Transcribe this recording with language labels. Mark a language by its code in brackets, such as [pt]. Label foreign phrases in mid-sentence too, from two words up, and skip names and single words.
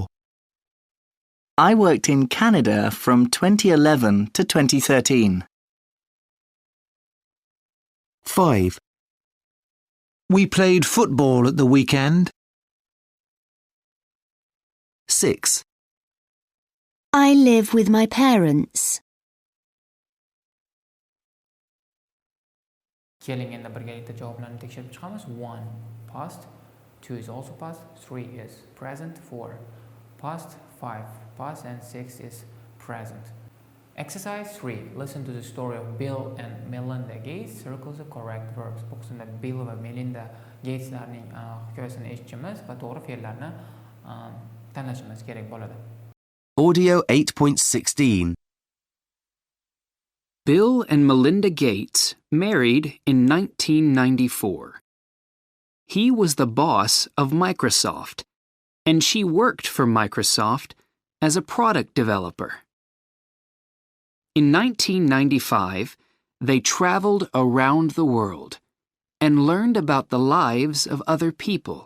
[en] I worked in Canada from 2011 to 2013. 5. We played football at the weekend. 6. I live with my parents. [uz] Keling endi birgalikda javoblarni tekshirib chiqamiz. [en] 1. Past. 2 is also past. 3 is present. 4. Past. 5. Past. And 6 is present. Exercise 3. Listen to the story of Bill and Melinda Gates. Circle the correct verbs. [uz] Bu qismda Bill va Melinda Gateslarning hikoyasini eshitishimiz va to'g'ri fe'llarni tanlashimiz kerak bo'ladi. [en] Audio 8.16. Bill and Melinda Gates married in 1994. He was the boss of Microsoft, and she worked for Microsoft as a product developer. In 1995, they traveled around the world and learned about the lives of other people.